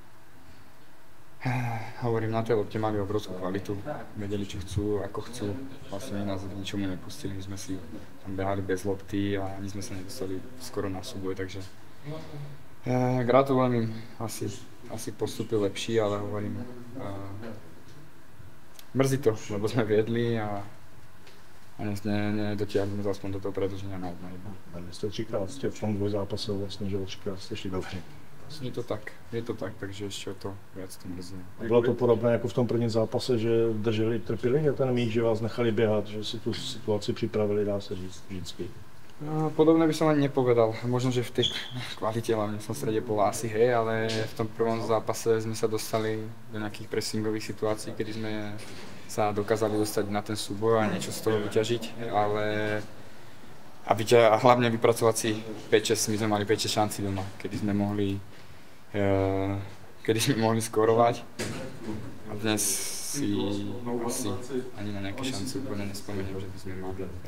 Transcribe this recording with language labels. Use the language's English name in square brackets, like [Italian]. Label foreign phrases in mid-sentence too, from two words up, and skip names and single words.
[Slovak] hovorím, na tej lopte mali obrovskú kvalitu, vedeli, čo chcú, ako chcú, vlastne nás k ničomu nepustili, my sme si tam behali bez lopty a ani sme sa nedostali skoro na súboj, takže gratulujem im, asi postupil lepší, ale hovorím, mrzí to, lebo sme viedli a nedotiahli aspoň do toho predĺženia na 1-1. [Czech] Jste 3krát v tom dvojzápase vlastně, že 3krát jste šli dobře. [Slovak] Je to tak, takže ještě o to viac to mrzí. [Czech] Bylo to podobné jako v tom prvním zápase, že drželi, trpěli ten míč, že vás nechali běhat, že si tu situaci připravili, dá se říct, vždycky. [Slovak] Podobné by som ani nepovedal. Možno, že v tej kvalite hlavne som strede bol asi hej, ale v tom prvom zápase sme sa dostali do nejakých pressingových situácií, kedy sme sa dokázali dostať na ten súboj a niečo z toho vyťažiť, ale a hlavne vypracovať si 5-6, my sme mali 5-6 šancí doma, kedy sme mohli skorovať a dnes si asi ani na nejaké šance úplne nespomeniem, že by sme mali.